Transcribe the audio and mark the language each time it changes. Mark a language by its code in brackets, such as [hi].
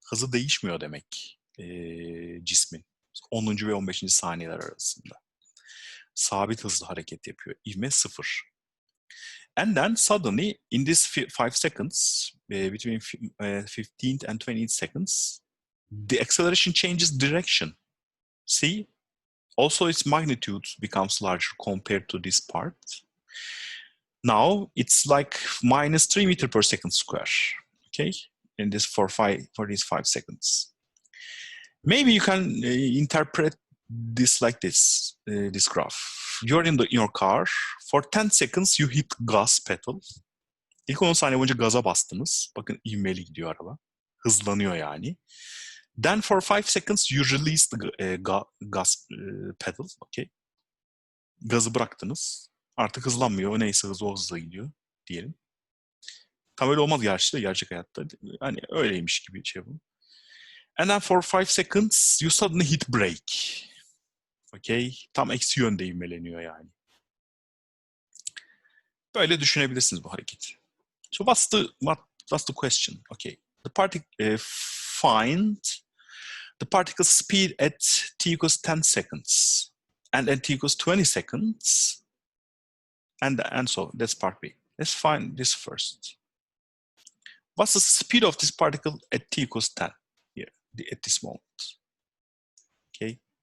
[tr] Hızı değişmiyor demek cismin 10. ve 15. saniyeler arasında. Sabit hızla hareket yapıyor. İvme 0. [en] And then suddenly, in this 5 seconds, between 15th and 20th seconds, the acceleration changes direction. See? Also, its magnitude becomes larger compared to this part. Now, it's like minus 3 meters per second square, okay? In this for these 5 seconds. Maybe you can interpret this like this, this graph. You're in your car. For 10 seconds, you hit gas pedal. [tr] İlk 10 saniye boyunca gaza bastınız. Bakın ivmeli gidiyor araba. Hızlanıyor yani. [en] Then for 5 seconds you release the gas pedal. [tr] Okay. Gazı bıraktınız. Artık hızlanmıyor. Neyse hızlı o hızla gidiyor diyelim. Tam öyle olmaz gerçek hayatta. Hani öyleymiş gibi şey yapalım. [en] And then for 5 seconds you suddenly hit brake. Okay. [tr] Tam eksi yönde ivmeleniyor yani. Böyle düşünebilirsiniz bu hareketi. [en] So what's the question? Okay. Find the particle speed at t equals 10 seconds and at t equals 20 seconds. And so that's part B. Let's find this first. What's the speed of this particle at t equals 10 here, at this moment? Okay.